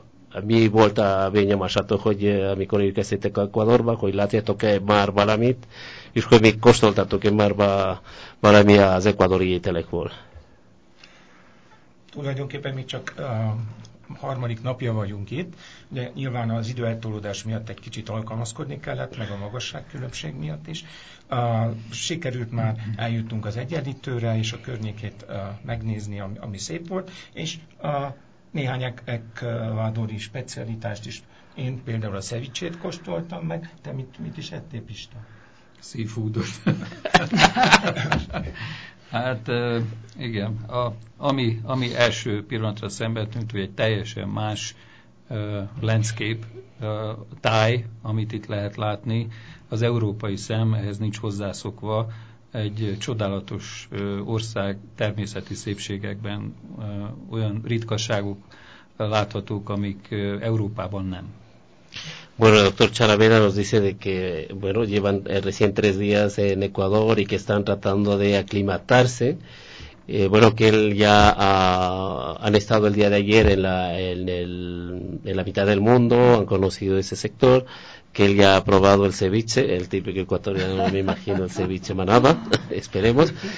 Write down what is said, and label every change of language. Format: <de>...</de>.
<hu>A mi vuelta a Viña Machato, joye, a mi colegio que se teca Ecuador, bajo y Latia, toque mar balamit, y fue mi costo alta, toque mar balamit a Ecuador y Telecur. Tulajdonképpen mi csak harmadik napja vagyunk itt, de nyilván az időeltolódás miatt egy kicsit alkalmazkodni kellett, meg a magasságkülönbség miatt is. Sikerült már, eljutunk az egyenlítőre, és a környékét megnézni, ami szép volt, és néhány ekvádori specialitást is. Én például a szevicsét kóstoltam meg. Te mit is ettél, Pista? Seafoodot. Hát igen, ami első pillanatra szembe tűnt, hogy egy teljesen más landscape, táj, amit itt lehet látni. Az európai szem ehhez nincs hozzászokva. Egy csodálatos ország természeti szépségekben olyan ritkaságok láthatók, amik Európában nem.</hu> <es>Bueno, el doctor Charavera nos dice de que, bueno, llevan recién 3 días en Ecuador y que están tratando de aclimatarse. Bueno, que él ya han estado el día de ayer en la mitad del mundo, han conocido ese sector, que él ya ha probado el ceviche, el típico ecuatoriano, me imagino, el ceviche manaba, esperemos.</es>